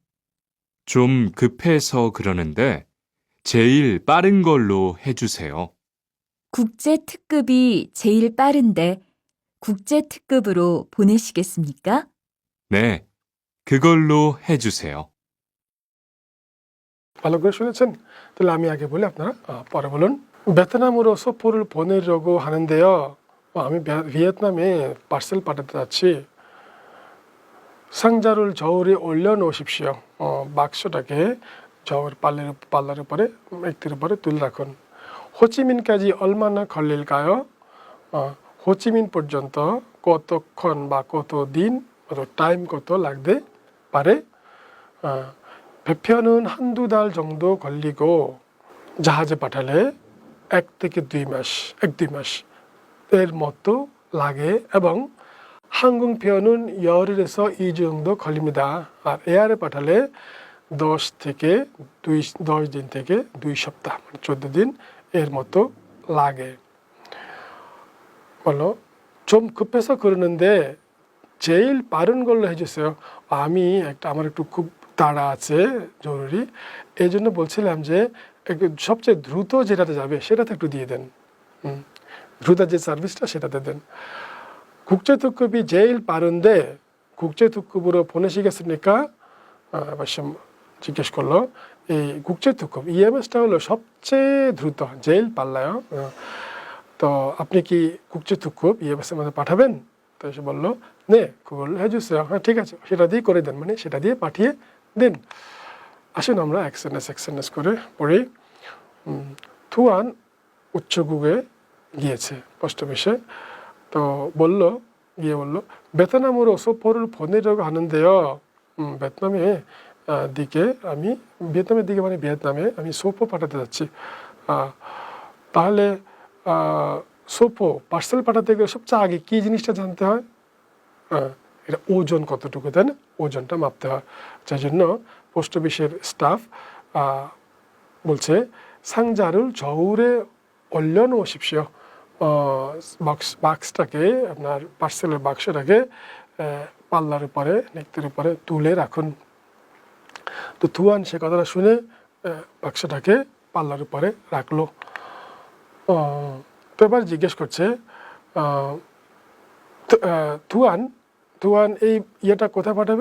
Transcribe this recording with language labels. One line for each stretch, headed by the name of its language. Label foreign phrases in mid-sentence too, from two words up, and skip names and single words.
Korean: 좀 급해서 그러는데 제일 빠른 걸로 해주세요. 국제 특급이 제일 빠른데 국제 특급으로 보내시겠습니까? 네, 그걸로 해주세요.
Bangla: ভালো করে শুনেছেন? তাহলে আমি আগে বলি, আপনারা পরে বলুন।
Korean: 베트남으로 소포를 보내려고 하는데요.
Bangla: আমি ভিয়েতনামে পার্সেল পাঠাতে যাচ্ছি।
Korean: 상자를 저울에 올려놓으십시오।
Bangla: বাক্সটাকে 저울 পাল্লার উপরে, একটির উপরে তুলে রাখুন।
Korean: 호치민까지 얼마나 걸릴까요?
Bangla: 호치민 পর্যন্ত কতক্ষণ বা কত দিন, কত টাইম কত লাগতে পারে?
Korean: 배편은 한두 달 정도 걸리고,
Bangla: জাহাজে পাঠালে 1 থেকে 2 মাস, 1-2 মাস এর মতো লাগে, এবং
Korean: 항공편은 열흘에서 2주 정도 걸립니다।
Bangla: আর এয়ারে পাঠালে 10 দিন থেকে 2 সপ্তাহ, মানে 14 দিন এর মতো লাগে। বলো
Korean: 좀 급해서 그러는데 제일 빠른 걸로 해주세요।
Bangla: আমার একটু খুব তাড়া আছে, জরুরি, এই জন্য বলছিলাম যে সবচেয়ে দ্রুত যেটাতে যাবে সেটাতে একটু দিয়ে দেন। দ্রুত যে সার্ভিসটা সেটাতে দেন।
Korean: 국제 특급이 제일 빠른데 국제 특급으로 보내시겠습니까?
Bangla: অবশ্য জিজ্ঞেস করলো। এই
Korean: 국제 특급
Bangla: EMSটা হলো সবচেয়ে দ্রুত,
Korean: 제일 빨라요।
Bangla: তো আপনি কি
Korean: 국제 특급
Bangla: EMSের মধ্যে পাঠাবেন? তো সে বললো
Korean: 네, 그걸 해주세요।
Bangla: হ্যাঁ ঠিক আছে, সেটা দিয়ে করে দেন, মানে সেটা দিয়ে পাঠিয়ে দিন। আসুন আমরা এক্সএনএস করে পড়ি। 투안 우체국의 গিয়েছে পোস্ট অফিসে। 또 বলল, গিয়ে বলল
Korean: 베트남으로 소포를 보내려고 하는데요.
Bangla: 베트남에 দিকে আমি ভিয়েতনামের দিকে মানে ভিয়েতনামে আমি সোপো পাঠাতে যাচ্ছি। তাহলে সোপো পার্সেল পাঠাতে গেলে সবচেয়ে আগে কী জিনিসটা জানতে হয়? এটা ওজন কতটুকু, তাই না? ওজনটা মাপতে হয়। যার জন্য পোস্ট অফিসের স্টাফ বলছে
Korean: 상자를 저울에 올려놓으십시오.
Bangla: বাক্সটাকে আপনার পার্সেলের বাক্সটাকে পাল্লার উপরে নেকতের উপরে তুলে রাখুন। তো থুয়ান সে কথাটা শুনে বাক্সটাকে পাল্লার উপরে রাখলো। তো এবার জিজ্ঞেস করছে থুয়ান এই ইয়েটা কোথায় পাঠাবে?